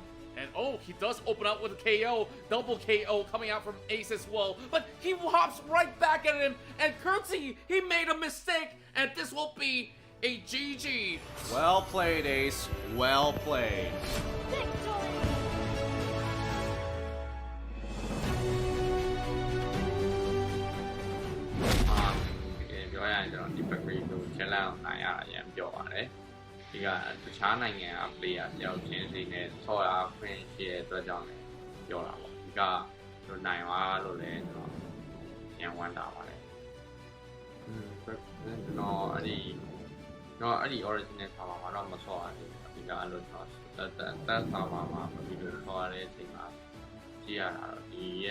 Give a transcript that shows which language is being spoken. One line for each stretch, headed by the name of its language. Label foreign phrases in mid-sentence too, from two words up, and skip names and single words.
English: And he does open up with a KO, double KO coming out from Ace as well, but he hops right back at him, and Curtsy, he made a mistake, and this will be a GG. Well played, Ace. Well played.
Burmese: Di Paquito Challenge နိုင်ရတာရမ်းပြောပါတယ်။ဒီကတခြားနိုင်ငံက player တယောက်ချင်းစီနဲ့ဆော့ရခွင့်ရှိတဲ့အတွက်ကြောင့်လည်းပြောတာပေါ့။ဒီကတို့နိုင်သွားလို့လည်းကျွန်တော်ရမ်းဝမ်းသာပါတယ် ။ကျွန်တော်အဲ့ဒီ original ဆာဗာမှာတော့မဆော့ရဘူး။ဒီကအဲ့လိုကျွန်တော်တက်ဆာဗာမှာဗီဒီယိုဆော့ရတဲ့အချိန်မှာကြည့်ရတာတော့ဒီရဲ့